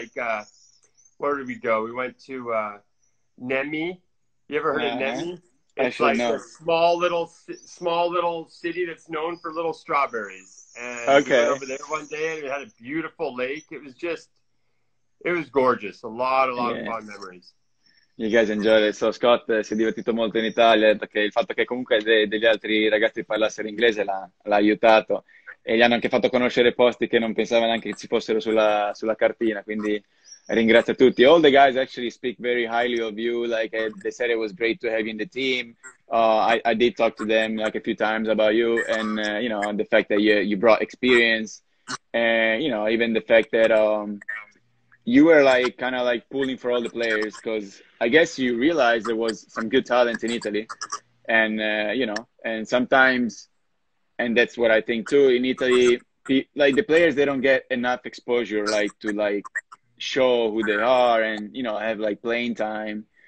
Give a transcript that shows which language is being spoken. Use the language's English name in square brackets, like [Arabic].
[English] Like, where did we go? We went to Nemi. You ever heard of Nemi? It's like a small little city that's known for little strawberries. And we went over there one day and it had a beautiful lake. It was gorgeous. A lot of fun memories. You guys enjoyed it. [Italian] So Scott si è divertito molto in Italia, ha detto che il fatto che comunque degli altri ragazzi parlassero inglese l'ha aiutato, e gli hanno anche fatto conoscere posti che non pensava neanche che ci fossero sulla cartina, quindi ringrazio tutti. [English] All the guys actually speak very highly of you, like they said it was great to have you in the team. I did talk to them like a few times about you, and the fact that you brought experience, and even the fact that you were like kind of like pulling for all the players, because I guess you realized there was some good talent in Italy, and and sometimes, and that's what I think too, in Italy, like the players, they don't get enough exposure, like to like show who they are and have like playing time.